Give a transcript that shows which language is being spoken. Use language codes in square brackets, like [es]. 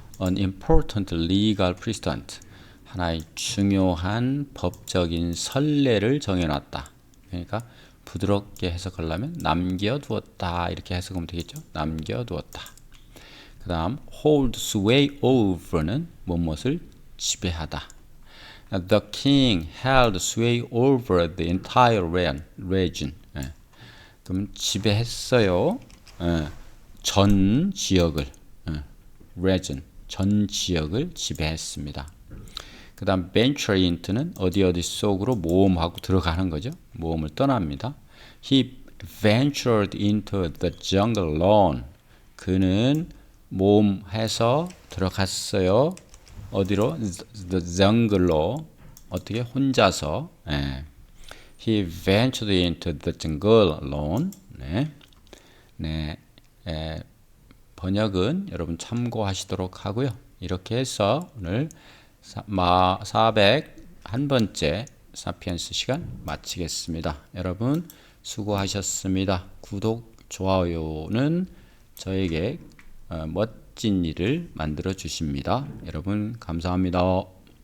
[en] An important legal precedent, [ko] 하나의 중요한 법적인 선례를 정해놨다. 그러니까 부드럽게 해석하려면 남겨두었다 이렇게 해석하면 되겠죠. 남겨두었다. 그 다음 hold sway over는 무엇을 지배하다. [en] The king held sway over the entire region. [ko] 그럼 지배했어요. 전 지역을 region, 전 지역을 지배했습니다. 그 그 다음 venture into는 어디 속으로 모험하고 들어가는 거죠. 모험을 떠납니다. [en] He ventured into the jungle alone. [ko] 그는 모험해서 들어갔어요. 어디로? The jungle로. 어떻게? 혼자서. 예. [en] He ventured into the jungle alone. [ko] 네. 네. 번역은 여러분 참고하시도록 하고요. 이렇게 해서 오늘 401번째 사피엔스 시간 마치겠습니다. 여러분 수고하셨습니다. 구독, 좋아요는 저에게 멋진 일을 만들어 주십니다. 여러분 감사합니다.